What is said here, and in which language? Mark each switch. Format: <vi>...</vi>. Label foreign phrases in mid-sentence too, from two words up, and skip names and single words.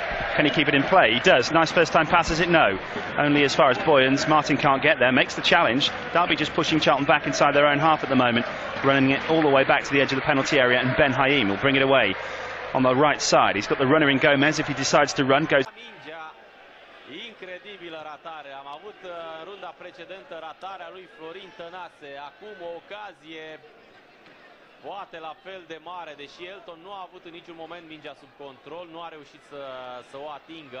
<en>Can he keep it in play? He does. Nice first time pass, is it? No. Only as far as Boyens. Martin can't get there, makes the challenge. Derby just pushing Charlton back inside their own half at the moment, running it all the way back to the edge of the penalty area, and Ben Haim will bring it away on the right side. He's got the runner in Gomez. If he decides to run, goes...</en> <ro>Incredibilă ratare. Am avut în runda precedentă ratarea lui Florin Tănase. Acum o ocazie poate la fel de mare, deși Elton nu a avut în niciun moment mingea sub control, nu a reușit să o atingă.</ro>